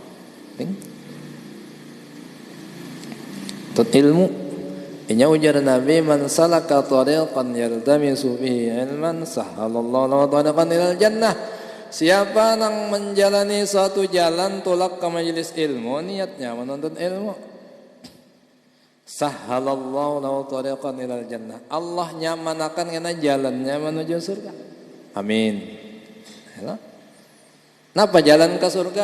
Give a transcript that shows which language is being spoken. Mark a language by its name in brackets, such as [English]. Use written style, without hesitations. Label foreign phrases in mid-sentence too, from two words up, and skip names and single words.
[Banjar] Tuntut ilmu. Inya ujar Nabi, [Arabic] من سلك طريقا يلتمس به علما سهل الله له طريقا إلى الجنة. [Banjar] Siapa yang menjalani suatu jalan tulak ke majelis ilmu, niatnya menuntut ilmu, [Arabic] سهل الله له طريقا إلى الجنة. [Banjar] Allah nyamanakan kena jalannya menuju surga. Amin. Napa jalan ke surga?